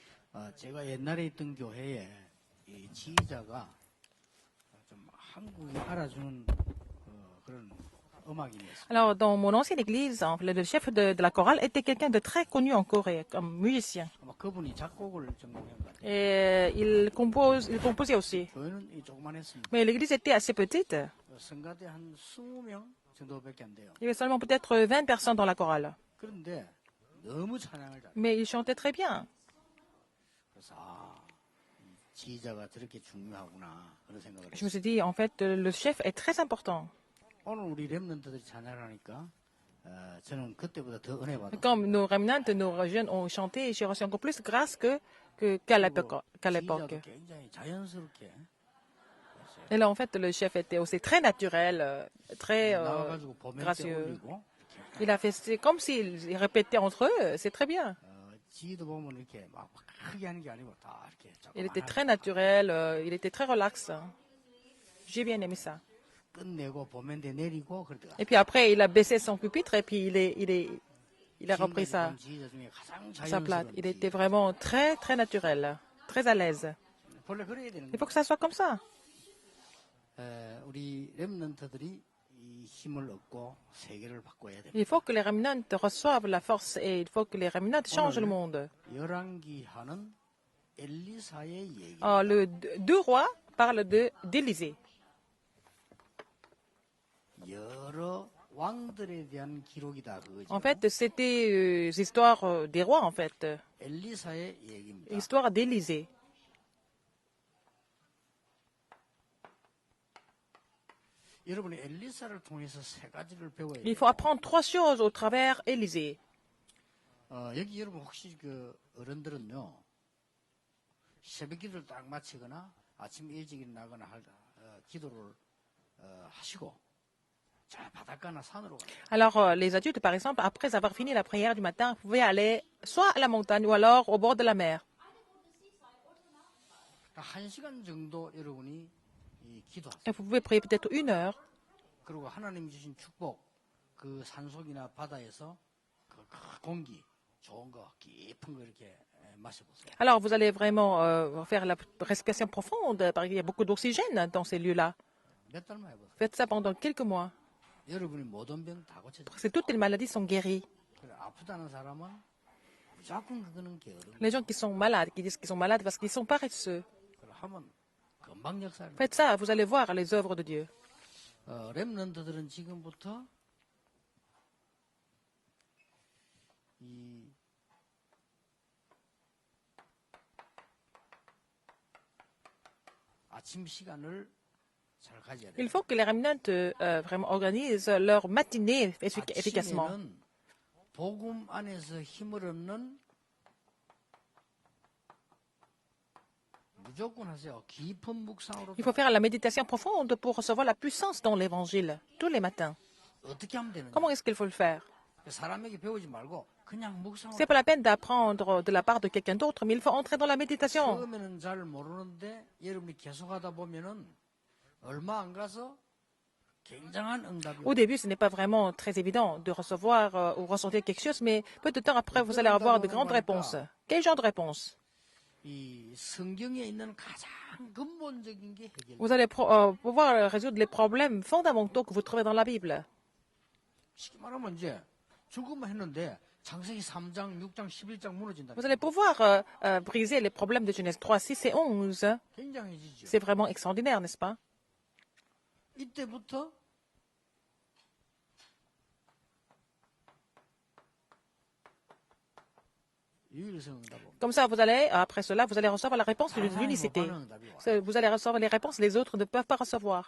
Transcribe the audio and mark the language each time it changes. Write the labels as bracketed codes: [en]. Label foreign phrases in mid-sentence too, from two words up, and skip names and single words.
[ko] 제가 옛날에 있던 교회에 이 지휘자가 좀 한국이 알아주는 그런 음악인이었어요. [fr] Alors, dans mon ancienne église, le chef de la chorale était quelqu'un de très connu en Corée comme musicien. [ko] 아마 그분이 작곡을 전공한 것 같아요. [fr] Et il composait aussi. [ko] 교회는 이 조그만했습니다. [fr] Mais l'église était assez petite. [ko] 성가대 한 20명 정도밖에 안 돼요. [fr] Il y avait seulement peut-être 20 personnes dans la chorale. [ko] 그런데 너무 찬양을 잘해요. [fr] Mais il chantait très bien. [ko] 그래서 이 지휘자가 저렇게 중요하구나 그런 생각을 [fr] Je me [ko] 했어요. [fr] suis dit, en fait, le chef est très important. [ko] 오늘 우리 렘넌트들이 찬양을 하니까 저는 그때보다 더 은혜 받았어요. [fr] Comme nos remnants, nos jeunes ont chanté, j'ai reçu encore plus de grâce qu'à l'époque. [ko] 지휘자도 굉장히 자연스럽게 [fr] Et là, en fait, le chef était aussi très naturel, très [ko] 나와가지고 보면서 [fr] gracieux. [ko] 올리고 [fr] Il a fait, c'est comme s'ils répétaient entre eux, c'est très bien. [ko] 지휘도 보면 이렇게 막 크게 하는 게 아니고 다 이렇게 [fr] Il était [ko] 조그만하게 [fr] très naturel, il était très relax. J'ai bien aimé ça. [ko] 끝내고 보면대 내리고 그러다가 [fr] Et puis après, il a baissé son pupitre et puis il a repris [ko] 지금까지 본 지휘자 중에 가장 [fr] sa plate. [ko] 자연스러운 [fr] Il était vraiment très, très naturel, très à l'aise. [ko] 원래 그래야 되는 [fr] Il faut [ko] 거예요. [fr] que ça soit comme ça. [ko] 우리 렘넌트들이 이 힘을 얻고 세계를 바꿔야 됩니다. [fr] Il faut que les remnants reçoivent la force et il faut que les remnants changent le monde. [ko] 열왕기하는 엘리사의 얘기. [fr] Le 2 rois parlent d'Élysée. [ko] 여러 왕들에 대한 기록이다 그거죠. [fr] En fait, c'était l'histoire des rois, en fait. [ko] 엘리사의 얘기입니다. [fr] L'histoire d'Élysée. [ko] 여러분이 엘리사를 통해서 세 가지를 배워야 [fr] Il [ko] 돼요. [fr] faut apprendre 3 choses au travers Élysée. [ko] 여기 여러분 혹시 그 어른들은요 새벽 기도를 딱 마치거나 아침 일찍 일어나거나 기도를 하시고 자 바닷가나 산으로 가요. [fr] Alors, les adultes, par exemple, après avoir fini la prière du matin, vous pouvez aller soit à la montagne ou alors au bord de la mer. [ko] 1시간 정도 여러분이 기도하세요. [fr] Et vous pouvez prier peut-être 1 heure. [ko] 그리고 하나님 주신 축복 그 산속이나 바다에서 그 공기 좋은 거 깊은 거 이렇게 마셔보세요. [fr] Alors, vous allez vraiment faire la respiration profonde, parce qu'il y a beaucoup d'oxygène dans ces lieux-là. [ko] 몇 달만 해보세요. [fr] Faites ça pendant quelques mois. [ko] 여러분이 모든 병 다 고쳐져요. [fr] Parce que toutes les maladies sont guéries. [ko] 그래, 아프다는 사람은 무조건 그거는 게으른. [fr] Les gens qui sont malades, qui disent qu'ils sont malades parce qu'ils sont paresseux. [ko] 그래 하면 금방 역사를. [fr] Faites ça, vous allez voir les œuvres de Dieu. [ko] 렘넌트들은 지금부터 이 아침 시간을 잘 가져야 돼요. [fr] Il faut que les remnants vraiment organisent leur matinée efficacement. [ko] 아침에는 복음 안에서 힘을 얻는 무조건 하세요. 깊은 묵상으로. [fr] Il faut faire la méditation profonde pour recevoir la puissance dans l'évangile tous les matins. [ko] 어떻게 하면 되는지. [fr] Comment est-ce qu'il faut le faire? [ko] 사람에게 배우지 말고 그냥 묵상으로. [fr] C'est pas la peine d'apprendre de la part de quelqu'un d'autre, mais il faut entrer dans la méditation. [ko] 처음에는 잘 모르는데 여러분이 계속하다 보면은 얼마 안 가서 굉장한 응답이. [fr] Au début, ce n'est pas vraiment très évident de recevoir ou ressentir quelque chose, mais peu de temps après, vous allez avoir de grandes réponses. Quel genre de réponse? [ko] 이 성경에 있는 가장 근본적인 게 해결. [fr] Vous allez pouvoir résoudre les problèmes fondamentaux que vous trouvez dans la Bible. [ko] 쉽게 말하면 이제 죽음을 했는데 창세기 3장, 6장, 11장 무너진다. [fr] Vous allez pouvoir briser les problèmes de Genèse 3, 6 et 11. [ko] 굉장해지죠. [fr] C'est vraiment extraordinaire, n'est-ce pas? [ko] 이때부터 유일성 응답. [fr] Comme ça, vous allez, après cela, vous allez recevoir la réponse de l'unicité. Vous allez recevoir les réponses, les autres ne peuvent pas recevoir.